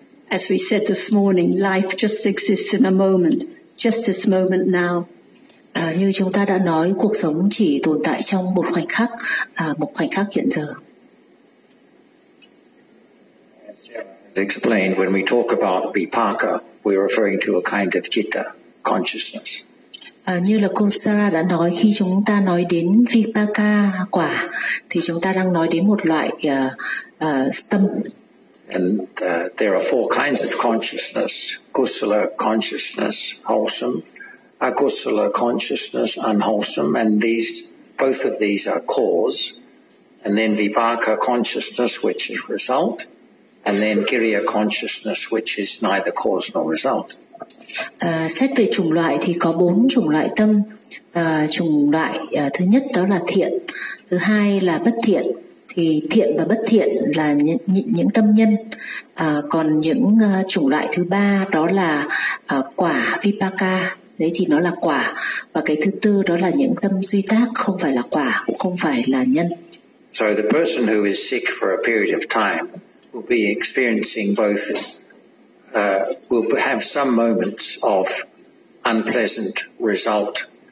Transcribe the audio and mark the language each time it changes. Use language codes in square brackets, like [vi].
[en] As we said this morning, life just exists in a moment, just this moment now. [vi] Như chúng ta đã nói, cuộc sống chỉ tồn tại trong một khoảnh khắc hiện giờ. [en] As explained, when we talk about vipaka, we're referring to a kind of citta, consciousness. [vi] Như là cô Sarah đã nói, khi chúng ta nói đến vipaka, quả, thì chúng ta đang nói đến một loại tâm. [en] And there are four kinds of consciousness: kusala consciousness, wholesome; akusala consciousness, unwholesome; and these, both of these, are cause; and then vipaka consciousness, which is result; and then kriya consciousness, which is neither cause nor result. [vi] Xét về chủng loại thì có bốn chủng loại tâm. Chủng loại thứ nhất đó là thiện, thứ hai là bất thiện. Thì thiện và bất thiện là những tâm nhân. Còn những chủng loại thứ ba đó là quả vipaka. Đấy thì nó là quả. Và cái thứ tư đó là những tâm duy tác, không phải là quả, cũng không phải là nhân. [en] So the person who is sick for a period of time will be experiencing both, will have some moments of unpleasant result.